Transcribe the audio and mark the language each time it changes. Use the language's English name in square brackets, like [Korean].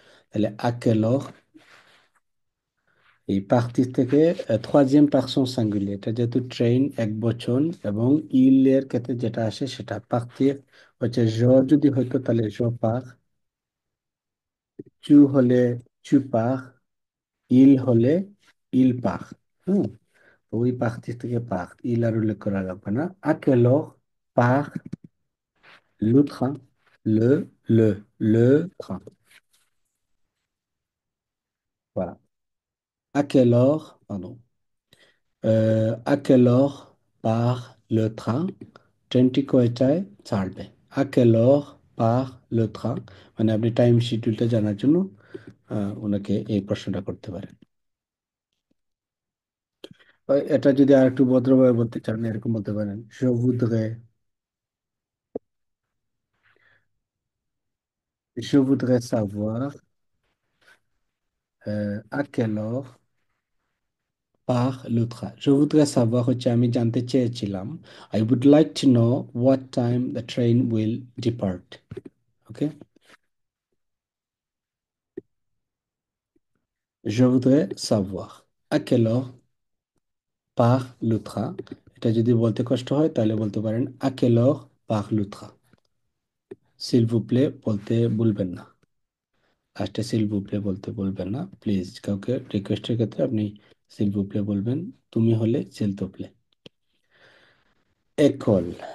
[Bangla] তাহলে আকেল, এই পার্টির থেকে troisième পার্সন সিঙ্গুলিয়ার, এটা যেহেতু ট্রেন এক বচন, এবং ইলের ক্ষেত্রে যেটা আসে সেটা পার্টির হচ্ছে জ, যদি হইতো তাহলে জ পার, চু হলে চু পার, ইল হলে ইল পার। হুম। তো ওই পার্টির থেকে পার, ইল আর উল্লেখ করা লাগবে না। [French] à quelle heure part le train? Le train. Voilà. À quelle heure, pardon, à quelle heure part le train? [Bangla] ট্রেনটি কয়টায় ছাড়বে? [French] à quelle heure part le train? [Bangla] মানে আপনি টাইম শিডিউলটা জানার জন্য ওনাকে এই প্রশ্নটা করতে পারেন। এটা যদি আর একটু ভদ্রভাবে বলতে চান, এরকম বলতে পারেন, [French] je voudrais savoir à quelle heure part le train. Je voudrais savoir [Bangla] হচ্ছে আমি জানতে চেয়েছিলাম, [English] I would like to know what time the train will depart. Okay? [French] Je voudrais savoir à quelle heure part le train. [Bangla] এটা যদি বলতে কষ্ট হয় তাহলে বলতে পারেন [French] à quelle heure part le train. S'il vous plaît [Bangla] বলতে ভুলবেন না। লাস্টে s'il vous plaît বলতে ভুলবেন না প্লিজ। কাউকে রিকোয়েস্টের ক্ষেত্রে আপনি s'il vous plaît বলবেন, তুমি হলে s'il te plaît। একল।